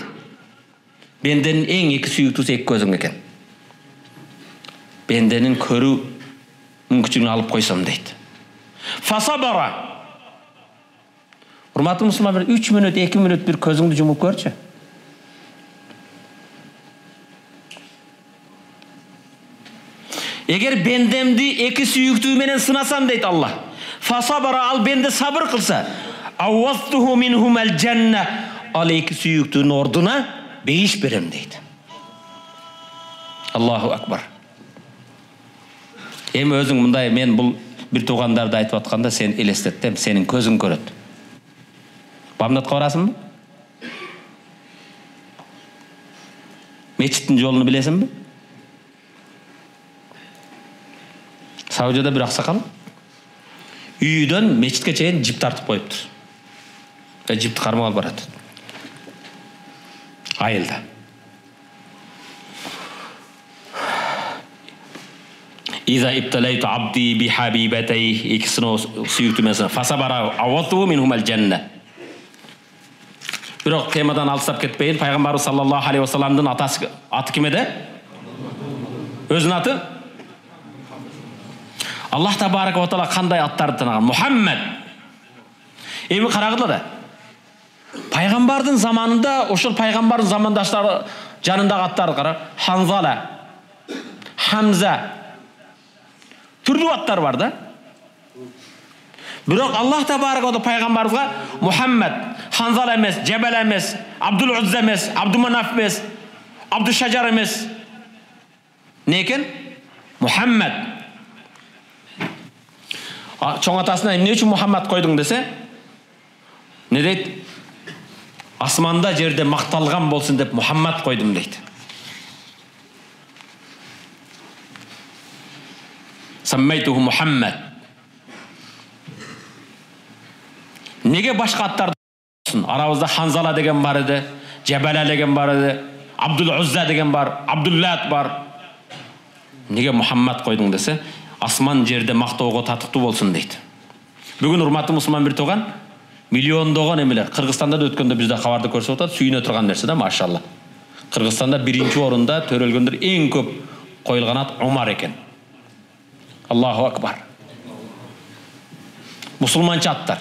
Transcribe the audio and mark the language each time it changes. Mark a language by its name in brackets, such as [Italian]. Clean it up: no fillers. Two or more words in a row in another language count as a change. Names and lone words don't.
[Kyrgyz] Бенденин эң эки сүйүктүүсү эки көзүң экен. Бенденин көрүү мүмкүнчүлүгүн алып койсом дейт. Фасабара. Урматтуу мусулмандар, 3 мүнөт, 2 мүнөт бир көзүңдү жумуп көрчү. Эгер бендемди эки сүйүктүү менен сынасам дейт Аллах. Фасабара, ал бенде сабыр кылса, [Arabic] عوضته منهما الجنة, [Kyrgyz] ал эки сүйүктүүнүн ордуна бейиш берем дейт. [Arabic] الله أكبر. [Kyrgyz] Эми өзүң мындай, мен бул бир туугандарды айтып атканда сен элестеттем, сенин көзүң көрөт. Бамдатка барасыңбы? Мечиттин жолуну билесиңби? Саудияда бир аксакал үйдөн мечитке чейин жип тартып коюптур. Жипти кармап алып барат. Айылда. [Arabic] إذا ابتليت عبدي بحبيبتيه, [Kyrgyz] икисине сүйүктүү менен [Arabic] فصبر عوضته منهما الجنة. [Kyrgyz] Бирок темадан алыстап кетпейин, пайгамбарыбыз [Arabic] صلى الله عليه وسلم [Kyrgyz] аты ким эди? Өзүнүн аты? Аллах [Arabic] تبارك وتعالى [Kyrgyz] кандай аттарды танаган? Мухаммад. Эми карагыла да. Пайгамбардын заманында, ошол пайгамбардын замандаштары жанындагы аттарды кара. Ханзала, Хамза. Түрлүү аттар бар да. Бирок Аллах [Arabic] تبارك وتعالى [Kyrgyz] пайгамбарыбызга Мухаммад, Ханзала эмес, Жабал эмес, Абдул Узза эмес, Абдуманаф эмес, Абдул Шажар эмес. Не экен? Мухаммад. Чоң атасына эмне үчүн Мухаммад койдуң десе, не дейт? Асманда жерде макталган болсун деп Мухаммад койдум дейт. [Arabic] سميته محمدا. [Kyrgyz] Неге башка аттар болсун? Арабызда Ханзала деген бар эди, Жабала деген бар эди, Абдул Узза деген бар, Абдуллат бар. Неге Мухаммад койдуң десе, асман жерде мактоого татыктуу болсун дейт. Бүгүн урматтуу мусулман бир тууган миллиондогон эмелер Кыргызстанда да өткөндө бизде кабарды көрсөтүп атат, сүйүнө турган нерсе да, машалла. Кыргызстанда биринчи орунда төрөлгөндөр эң көп коюлган ат Умар экен. [Arabic] الله أكبر. [Kyrgyz] Мусулманча аттар.